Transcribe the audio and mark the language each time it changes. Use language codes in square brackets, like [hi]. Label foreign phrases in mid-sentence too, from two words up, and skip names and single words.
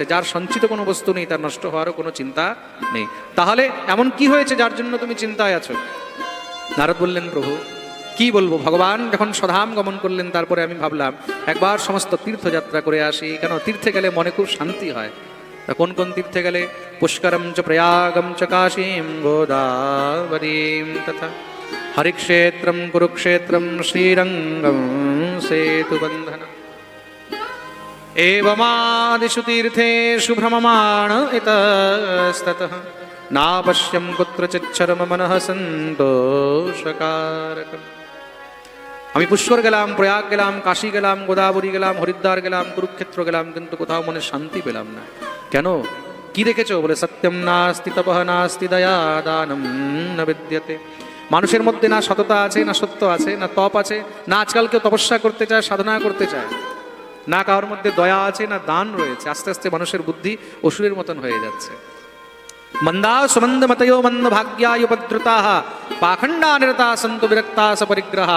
[bn] যার সঞ্চিত কোনো বস্তু নেই, তার নষ্ট হওয়ারও কোনো চিন্তা নেই। তাহলে এমন কি হয়েছে যার জন্য তুমি চিন্তায় আছো? নারদ বললেন, প্রভু কি বলবো, ভগবান যখন স্বধাম গমন করলেন, তারপরে আমি ভাবলাম একবার সমস্ত তীর্থযাত্রা করে আসি। কেন? তীর্থে গেলে মনে খুব শান্তি হয়। তা কোন কোন তীর্থে গেলে? [sa] পুষ্করম চ প্রয়াগম চ কাশীম গোদাবরীম তথা হরিক্ষেত্রম কুরুক্ষেত্রম শ্রীরঙ্গম সেতুবন্ধন एवमादिषु तीर्थेषु भ्रममाण इतस्ततः नापश्यं कुत्रचिच्छरम मनः सन्तोषकारकम्। [bn] আমি পুষ্কর গেলাম, প্রয়াগ গেলাম, কাশী গেলাম, গোদাবরী গেলাম, হরিদ্বার গেলাম, কুরুক্ষেত্র গেলাম, কিন্তু কোথাও মনে শান্তি পেলাম না। কেন? কি দেখেছো? [sa] বলে সত্যম নাস্তি তপঃ নাস্তি দয়া দানম ন বিদ্যতে। [bn] মানুষের মধ্যে না সততা আছে, না সত্য আছে, না তপ আছে, না আজকাল কেউ তপস্যা করতে চায়, সাধনা করতে চায়, না কারোর মধ্যে দয়া আছে, না দান রয়েছে। আস্তে আস্তে মানুষের বুদ্ধি অসুরের মতন হয়ে যাচ্ছে। [sa] মন্দা সুমন্দ মতዮ মন্দ ভাগ্যায়ুপদ্রুতাহ পাখণ্ডা নিরতা সন্ত বিরক্তা সপরিগ্রহা।